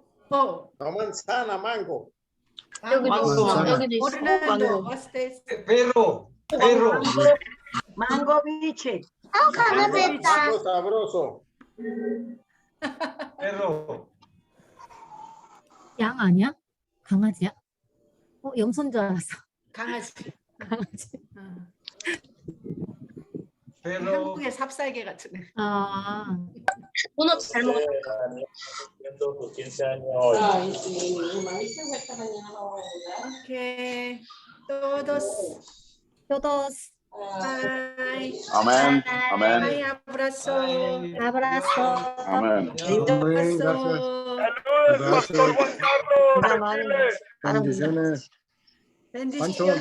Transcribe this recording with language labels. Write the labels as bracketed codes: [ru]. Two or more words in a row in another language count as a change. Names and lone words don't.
[es] No manzana, mango. Orlando, hostes. Perro. Mango biche. Mango sabroso. Perro. [ko] 양 아니야? 강아지야? 염소인 줄 알았어. 강아지. [es] Perro. [ko] 한국의 삽살개 같은 애. 아. Uno 잘 먹었다. 오케이. [es] Todos. Todos. Bye. Amén. Amén. Bye, abrazo. Abrazo. Amén. Amén, gracias. Pastor Juan Carlos. Bendiciones. Pancho, Juan